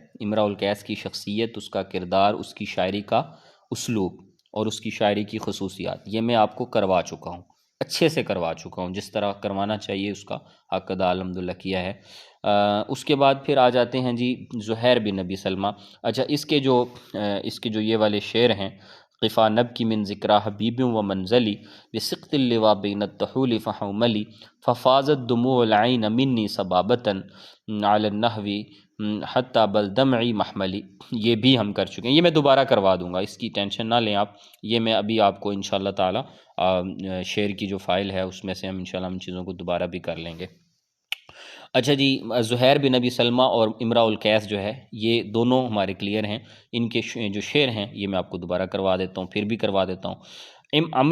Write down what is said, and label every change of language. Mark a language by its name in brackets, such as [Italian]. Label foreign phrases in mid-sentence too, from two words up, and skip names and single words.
[Urdu] امراء القیس کی شخصیت، اس کا کردار، اس کی شاعری کا اسلوب، اور اس کی شاعری کی خصوصیات، یہ میں آپ کو کروا چکا ہوں، اچھے سے کروا چکا ہوں، جس طرح کروانا چاہیے اس کا حق ادا الحمدللہ کیا ہے۔ اس کے بعد پھر آ جاتے ہیں جی زہیر بن نبی سلمہ۔ اچھا اس کے جو یہ والے شعر ہیں، [Arabic] قفا نب کی من ذکرہ حبیب و منزلی بسقط اللوا بین التحول فحوملی ففازت دموع العین منی صبابتاً علی النحو حتی بل دمعی محملی، [Urdu] یہ بھی ہم کر چکے ہیں، یہ میں دوبارہ کروا دوں گا، اس کی ٹینشن نہ لیں آپ، یہ میں ابھی آپ کو [Arabic] انشاءاللہ تعالی [Urdu] شعر کی جو فائل ہے اس میں سے ہم انشاءاللہ ان چیزوں کو دوبارہ بھی کر لیں گے۔ اچھا جی زہیر بن نبی سلمہ اور امراء القیس جو ہے یہ دونوں ہمارے کلیئر ہیں، ان کے جو شعر ہیں یہ میں آپ کو دوبارہ کروا دیتا ہوں، پھر بھی کروا دیتا ہوں۔